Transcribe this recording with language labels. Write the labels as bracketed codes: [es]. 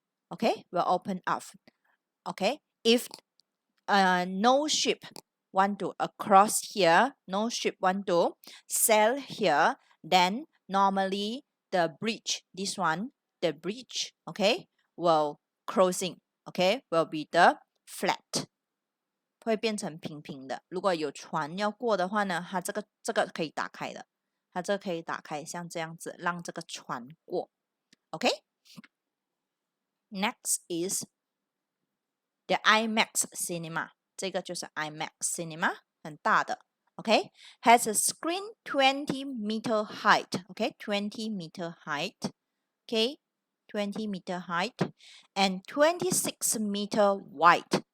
[en] Okay, will open up. Okay, if no ship want to cross here, no ship want to sail here, then normally the bridge, this one, the bridge, okay, will closing. Okay, will be the flat. [zh] 会变成平平的。如果有船要过的话呢，它这个可以打开的，它这个可以打开，像这样子让这个船过。 [en] OK， Next is the IMAX cinema， [zh] 这个就是 [en] IMAX cinema， [zh] 很大的。 [en] OK， has a screen 20 meter height. OK， 20 meter height. OK， 20 meter height and 26 meter wide.